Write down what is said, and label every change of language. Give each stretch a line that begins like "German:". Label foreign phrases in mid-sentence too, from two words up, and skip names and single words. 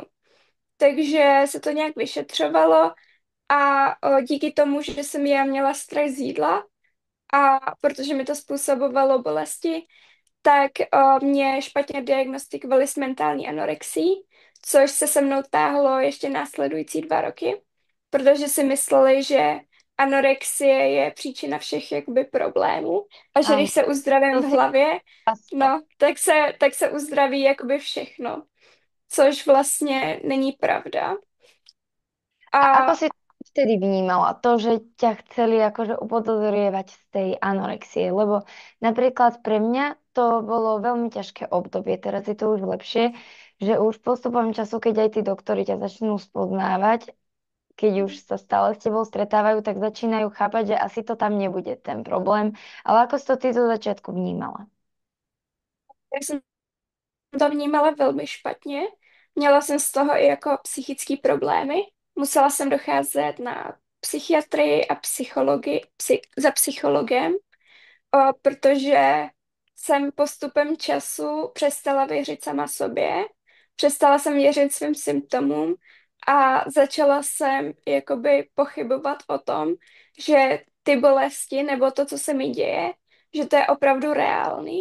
Czech: Takže se to nějak vyšetřovalo a díky tomu, že jsem já měla strach z jídla a protože mi to způsobovalo bolesti, tak mě špatně diagnostikovali s mentální anorexií, což se mnou táhlo ještě následující 2 roky, protože si mysleli, že anorexie je příčina všech jakoby problémů a že
Slovak: Áno,
Czech: když se uzdravím to v si hlavě, často. no, tak se uzdraví jakoby všechno, což vlastně není pravda.
Slovak: A ako A si vtedy vnímala to, že ťa chceli akože upodozrievať z tej anorexie? Lebo napríklad pre mňa to bolo veľmi ťažké obdobie, teraz je to už lepšie, že už postupom času, keď aj tí doktori ťa začnú spoznávať, keď už sa stále s tebou stretávajú, tak začínajú chápať, že asi to tam nebude ten problém. Ale ako si to ty zo začiatku vnímala?
Czech: já jsem to vnímala velmi špatně. Měla jsem z toho i jako psychické problémy. Musela jsem docházet na psychiatrii a psychologii, za psychologem, protože jsem postupem času přestala věřit sama sobě, přestala jsem věřit svým symptomům a začala jsem jakoby pochybovat o tom, že ty bolesti nebo to, co se mi děje, že to je opravdu reálný.